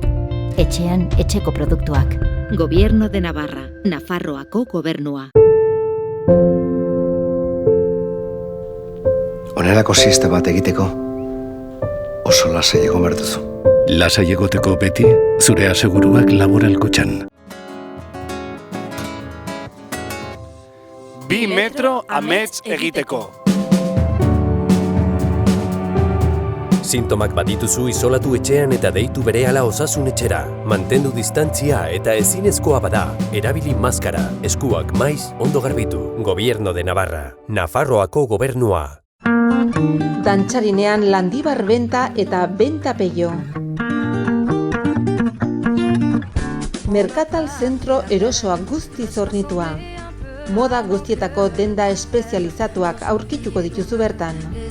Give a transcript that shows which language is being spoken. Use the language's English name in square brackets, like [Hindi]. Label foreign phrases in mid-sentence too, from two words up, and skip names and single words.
[Basque] Etxean, etxeko produktuak. Gobierno de Navarra, Nafarroako gobernua. Honelako siesta bat egiteko, oso lasai egon behar duzu. Lasai egoteko beti, zure aseguruak Laboralkutxan. 2 metro amets egiteko. Sintomak badituzu isolatu etxean eta deitu berehala osasun etxera. Mantendu distantzia eta ezinezkoa bada. Erabili maskara, eskuak maiz, ondo garbitu. Gobierno de Navarra, Nafarroako gobernua. Dantxarinean Landibar benta eta benta peio. Merkatal zentro erosoa guztiz hornitua. Moda guztietako denda espezializatuak aurkituko dituzu bertan.